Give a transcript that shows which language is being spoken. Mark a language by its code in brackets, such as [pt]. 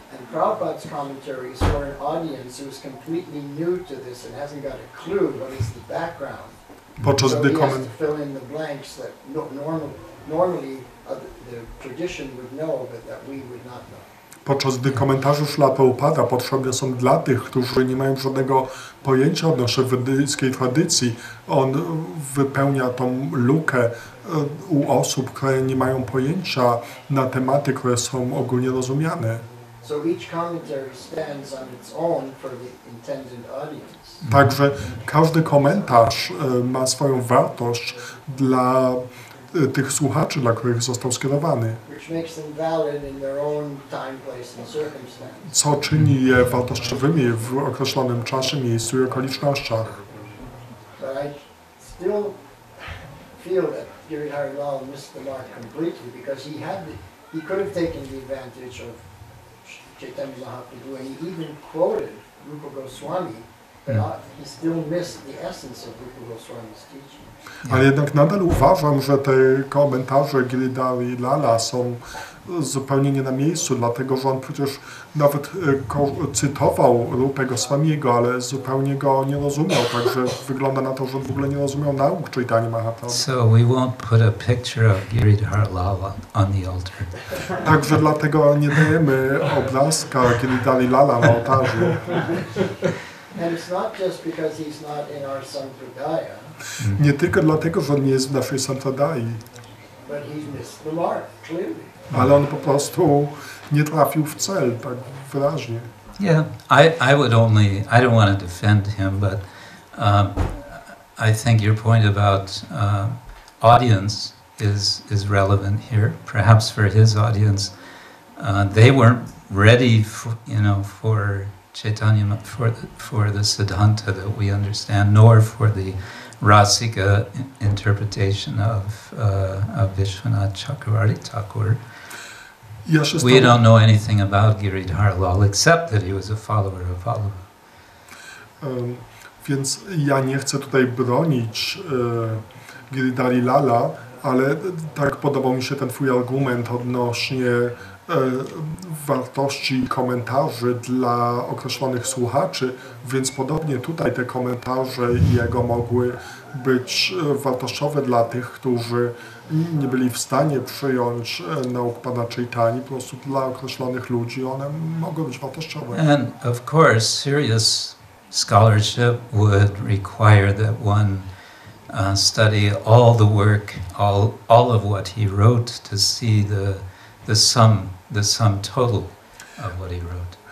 [en] And Prabhupada's commentary is for an audience who is completely new to this and hasn't got a clue what is the background. [pl] Podczas [en] So [pl] gdy [en] he has to fill in the blanks that normally the tradition would know, but that we would not know. [pl] Podczas gdy komentarze Śla Prabhupada potrzebne są dla tych, którzy nie mają żadnego pojęcia odnośnie wedyjskiej tradycji, on wypełnia tą lukę u osób, które nie mają pojęcia na tematy, które są ogólnie rozumiane. [en] So each commentary stands on its own for the intended audience. [pl] Także każdy komentarz ma swoją wartość dla tych słuchaczy, dla których został skierowany. [en] Which makes them valid in their own time, place and circumstance. [pl] Co czyni je wartościowymi w określonym czasie, miejscu i okolicznościach. [en] But I still feel that Giridhar Lal missed the mark completely because he could have taken the advantage of Chaitanya Mahaprabhu and he even quoted Rupa Goswami, but he still missed the essence of Rupa Goswami's teaching. [pl] Ale jednak nadal uważam, że te komentarze Giridhari Lala są zupełnie nie na miejscu, dlatego że on przecież nawet cytował Rupę Goswamiego, ale zupełnie go nie rozumiał, także wygląda na to, że w ogóle nie rozumiał nauk Chaitanya Mahaprabhu. [en] So we won't put a picture of Giridhar Lala on the altar. [pl] Także dlatego nie dajemy obrazka Giridhari Lala na ołtarzu. [en] And it's not just because he's not in our sampradaya. [pl] Nie tylko dlatego, że on nie jest w naszej sampradai, [en] but he's missed the mark, clearly. [pl] ale on po prostu nie trafił w cel, tak wyraźnie. [en] Yeah, I don't want to defend him, but I think your point about audience is relevant here. Perhaps for his audience, they weren't ready for Chaitanya, for the Siddhanta that we understand, nor for the Rasika interpretation of Vishwanath Chakravarti Thakur. We don't know anything about Giridhar Lal except that he was a follower of Vallabha. [pl] Więc ja nie chcę tutaj bronić Giridhari Lala, ale tak podobał mi się ten twój argument odnośnie wartości komentarzy dla określonych słuchaczy, więc podobnie tutaj te komentarze jego mogły być wartościowe dla tych, którzy nie byli w stanie przyjąć nauk Pana Chaitani, po prostu dla określonych ludzi one mogą być wartościowe. [en] And of course, serious scholarship would require that one study all the work, all of what he wrote to see the sum total of what he wrote.